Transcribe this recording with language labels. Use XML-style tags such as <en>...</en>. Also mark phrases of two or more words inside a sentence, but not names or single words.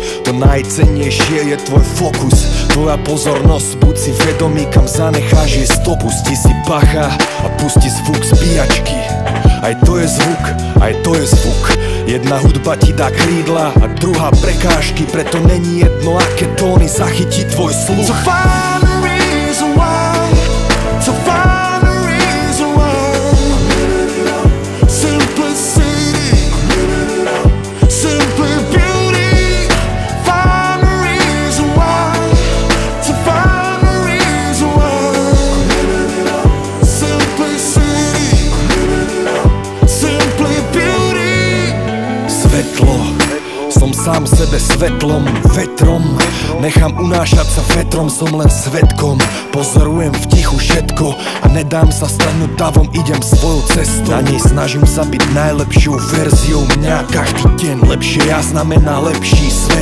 <sk>To najcennejšie je tvoj fokus, tvoja pozornosť, buď si vedomý kam zanecháš jej stopu. Pusti si bacha a pusti zvuk zbíjačky. Aj to je zvuk, aj to je zvuk. Jedna hudba ti dá krídla a druhá prekážky, preto není jedno aké tóny zachytí tvoj sluch.</sk> <en>To find a reason why, to find a reason why. Simplicity, simply beauty. Find a reason why, to find a reason why. Simplicity, simply beauty.</en> <sk>Svetlo, som sám sebe svetlom, vetrom. Nechám unášať sa vetrom, som len svedkom. Pozorujem v tichu všetko a nedám sa strhnúť davom, idem svojou cestou. Na nej snažím sa byť najlepšou verziou mňa. Každý deň lepšie ja znamená lepší svet.</sk>